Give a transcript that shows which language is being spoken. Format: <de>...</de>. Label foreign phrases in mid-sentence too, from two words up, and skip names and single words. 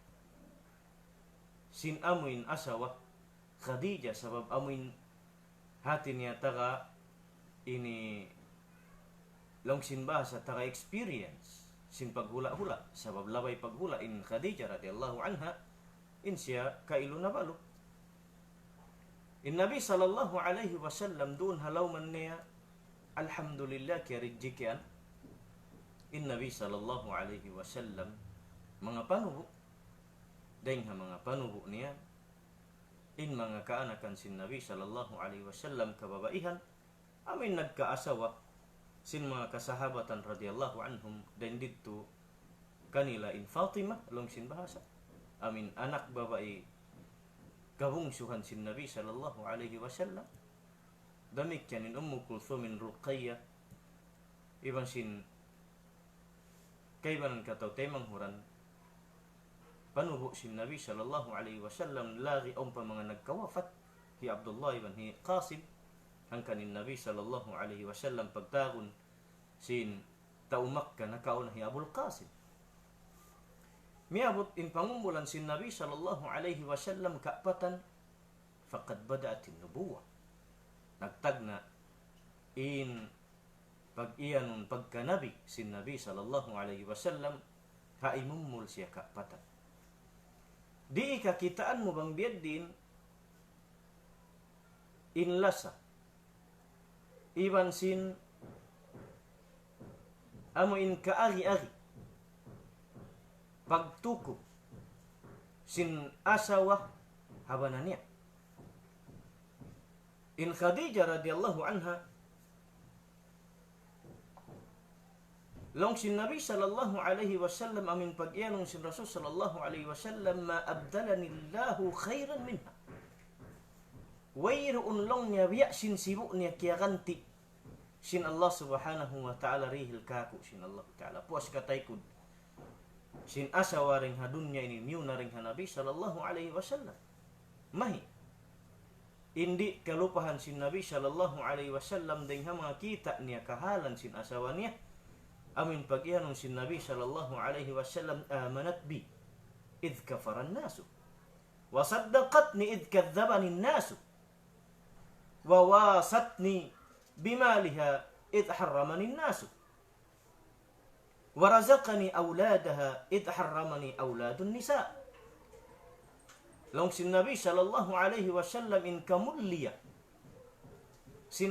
<tsg>sin amuin asawa Khadijah sabab amuin hati niya taga ini longsin bahasa taga experience sin paghula-hula sabab labay paghula in Khadijah</tsg> <ar>رضي الله عنها</ar> <tsg>in siya kailu na balo in Nabi</tsg> <ar>صلى الله عليه وسلم</ar> <tsg>doon halaw man niya alhamdulillah kaya ridjikian in Nabi</tsg> <ar>صلى الله عليه وسلم</ar> <tsg>mga panubo dahil mga panubo niya in mga kaanakan sin Nabi</tsg> <ar>صلى الله عليه وسلم</ar> <tsg>kababaihan amin nagkaasawa sin mga kasahabatan</tsg> <ar>رضي الله عنهم</ar> <tsg>dan dito kanila in Fatima long sin bahasa amin anak babae kabungsuhan sin Nabi</tsg> <ar>صلى الله عليه وسلم</ar> <tsg>damik yan in Ummu Kulthum min Ruqayyah iban sin kaibanan kataw temang huran panubo sin Nabi</tsg> <ar>صلى الله عليه وسلم</ar> <tsg>lagi ang pa mga nagkawafat hi Abdullah ibn hi Qasim hangkanin Nabi</tsg> <ar>صلى الله عليه وسلم</ar> <tsg>pagtagon sin taumak ka nakauna hi Abul Qasim miabot in pangumulan sin Nabi</tsg> <ar>صلى الله عليه وسلم</ar> <tsg>kaapatan</tsg> <ar>فقد بدأت النبوة</ar> <tsg>nagtagna in pag-iyanun pagkanabi sin Nabi</tsg> <ar>صلى الله عليه وسلم</ar> <tsg>haimumul siya kaapatan di ikakitaan mo bang biyad din inlasa iban sin amo in kaari-ari pagtuko sin asawa habanan niya in Khadijah</tsg> <ar>رضي الله عنها</ar> <tsg>long sin Nabi</tsg> <ar>صلى الله عليه وسلم</ar> <tsg>amin pagyanong sin Rasul</tsg> <ar>صلى الله عليه وسلم ما أبدلني الله خيرا منها</ar> <tsg>wayroon long niya biya sin sibu niya kiyaganti sin Allah</tsg> <ar>سبحانه وتعالى</ar> <tsg>rihil kaku sin Allah ta'ala puas kataykod sin asawa ring hadunya ini miu na ring Nabi</tsg> <ar>صلى الله عليه وسلم</ar> <tsg>mahi indi kalupahan sin Nabi</tsg> <ar>صلى الله عليه وسلم</ar> <tsg>dengan mga kita niya kahalan sin asawa niya amin pagyanong sin Nabi</tsg> <ar>صلى الله عليه وسلم آمنت بي إذ كفر الناس وصدقتني إذ كذبني الناس وواستني بمالها إذ حرمني الناس ورزقني أولادها إذ حرمني أولاد النساء</ar> <tsg>long sin Nabi</tsg> <ar>صلى الله عليه وسلم</ar> <tsg>in kamulliya sin</tsg>